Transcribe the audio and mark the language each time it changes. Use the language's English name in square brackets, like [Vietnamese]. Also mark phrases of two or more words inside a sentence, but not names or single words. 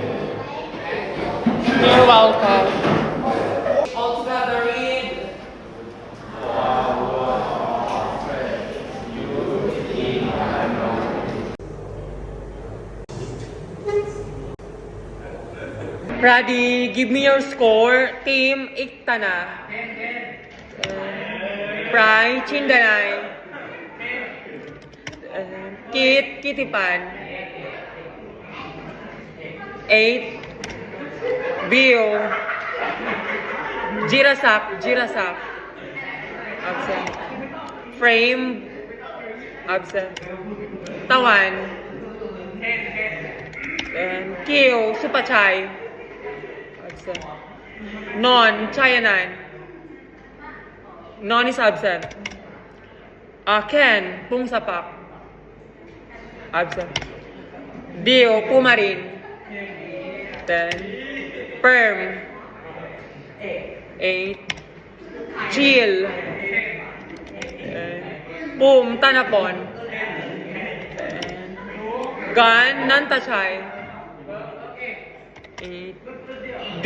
[English] You're welcome. All together read. Ready, give me your score. Team Iktana. Prai Chindanai. Kit Kitipan. 8. Bill. Jirasak absent. Frame absent. Tawan. Kiyo Supachai absent. Non Chayanan. Non is absent. Ken Pungsapak absent. Dio Pumarin. Then Perm 8. Jill Pum Tanapon Gan Nantachai 8.